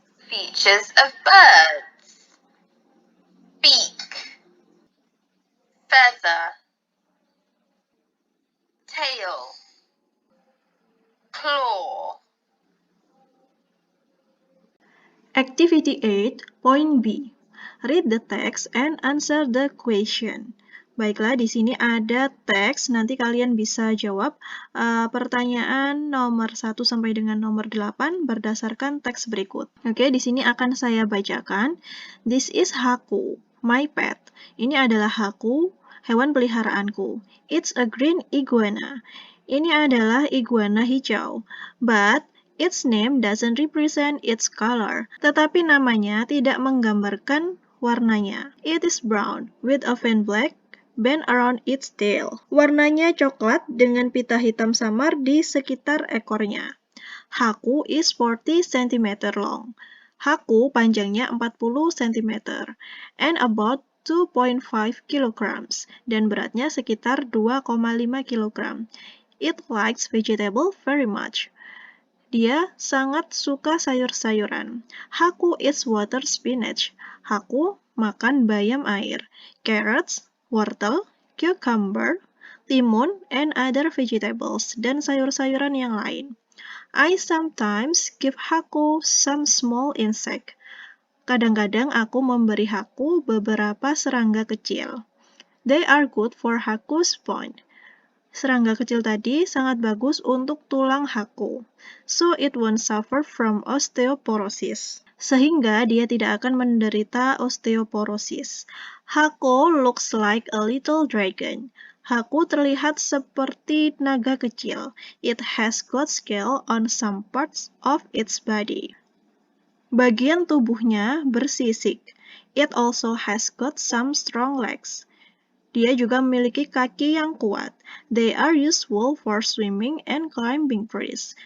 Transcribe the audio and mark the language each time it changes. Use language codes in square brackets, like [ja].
[en] Features of birds: beak, feather, tail, claw. Activity 8, point B. Read the text and answer the question. [id] Baiklah, di sini ada teks, nanti kalian bisa jawab pertanyaan nomor 1 sampai dengan nomor 8 berdasarkan teks berikut. Oke, di sini akan saya bacakan. [en] This is Haku, my pet. [id] Ini adalah Haku, hewan peliharaanku. [en] It's a green iguana. [id] Ini adalah iguana hijau. [en] But its name doesn't represent its color. [id] Tetapi namanya tidak menggambarkan warnanya. [en] It is brown with a faint black band around its tail. [id] Warnanya coklat dengan pita hitam samar di sekitar ekornya. [en] Haku is 40 cm long. [id] Haku panjangnya 40 cm [en] and about 2.5 kg [id] dan beratnya sekitar 2,5 kg. [en] It likes vegetable very much. [id] Dia sangat suka sayur-sayuran. [en] Haku eats water spinach. [id] Haku makan bayam air, [en] carrots, [id] wortel, [en] cucumber, [id] timun, [en] and other vegetables, [id] dan sayur-sayuran yang lain. [en] I sometimes give Haku some small insect. [id] Kadang-kadang aku memberi Haku beberapa serangga kecil. [en] They are good for Haku's spine. [id] Serangga kecil tadi sangat bagus untuk tulang Haku. [en] So it won't suffer from osteoporosis. [id] Sehingga dia tidak akan menderita osteoporosis. [en] Haku looks like a little dragon. [id] Haku terlihat seperti naga kecil. [en] It has got scale on some parts of its body. [id] Bagian tubuhnya bersisik. [en] It also has got some strong legs. [id] Dia juga memiliki kaki yang kuat. [en] They are useful for swimming and climbing trees.